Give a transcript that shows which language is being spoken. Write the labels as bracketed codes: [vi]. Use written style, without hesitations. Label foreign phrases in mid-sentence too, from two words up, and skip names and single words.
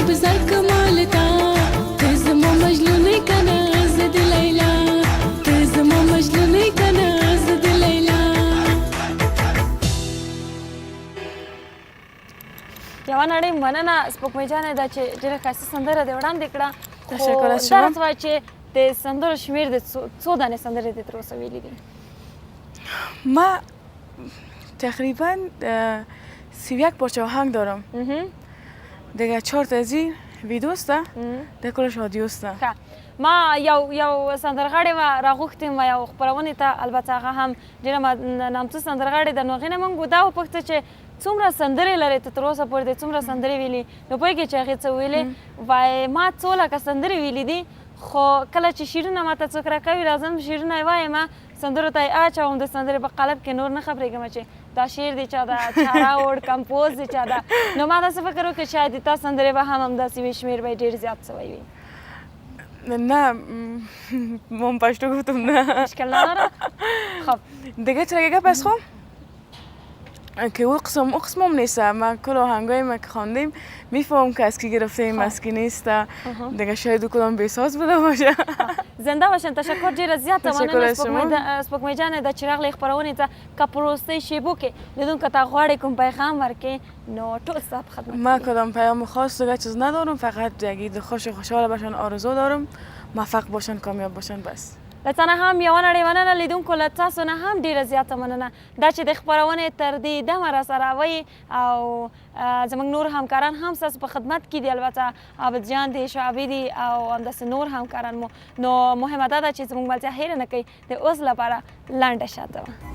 [ps] بزر کمالتا ته زما مجنونی کنه زه د لیلا ته زما مجنونی کنه زه د لیلا. یوه نړۍ مننه سپوږمۍ جانې دا چې ډېره ښایسته سندره دې وړاندې کړه [fa] تشکر خو از شما. [ps] دا راته وایه چې د سندرو شمېر د څو دانې سندرې دې تر اوسه ویلي دي؟ [fa] ما تقریبا 31 پارچه آهنگ دارم دیگه 4 تا از این ویدیوست ده کلش آدیوست. [ps] ما یو سندرغاړې وه راغوښتې وه یو خپرونې ته البته هغه هم ډېره نامتو سندرغاړې ده نو هغې نه موږ دا وپوښته چې څومره سندرې لرې ته تر اوسه پورې دې څومره سندرې ویلي نو پوهېږې چې هغې څه ویلې وایي ما 2 لکه سندرې ویلي دي خو کله چې شعرونه ماته څوک راکوي راځم شعرونه یې وایم سندرو ته یې اچوم د سندرې په قالب کې نور نه خبرېږم چې دا شعر دی چا ده چا راوړ کمپوز دی چا ده نو ما داسې فکر وکړ شاید د تا سندرې به هم همداسې وي شمېر به یې ډېر زیات سوی وي. [fa] نه من پشتو گفتم نه اشکال نداره. خب دیگه چرا گپ از خون که او قسم هم نیست ما کل آهنگای ما که خواندیم میفهمم که از کی گرفتیم از کی نیست دیگه شاید کدام بیساز بوده باشه. زنده باشن تشکر [ps] ډیره زیاته مننه سپوږمۍ جانې د چې راغلې خپرونې ته که په وروستۍ شیبو کې لیدونکو ته غواړې کوم پیغام ورکړې نو ټول ستا په خدمت [fa] ما کدام پیام خاص دیگه چیز ندارم فقط یکی خوشحال باشن آرزو دارم موفق باشن کامیاب باشن بس. [ps] له تا نه هم یوه نړۍ مننه لیدونکو له تاسو نه هم ډېره زیاته مننه دا چې د خپرونې تر دې دمه راسره وئ او زموږ نور همکاران هم ستاسو په خدمت کې دي البته عابد جان دی شعبي دی او همداسې نور همکاران مو نو مهمه دا ده چې زموږ ملتیا هیره نه کوي د اوس لپاره لنډه شاته وه.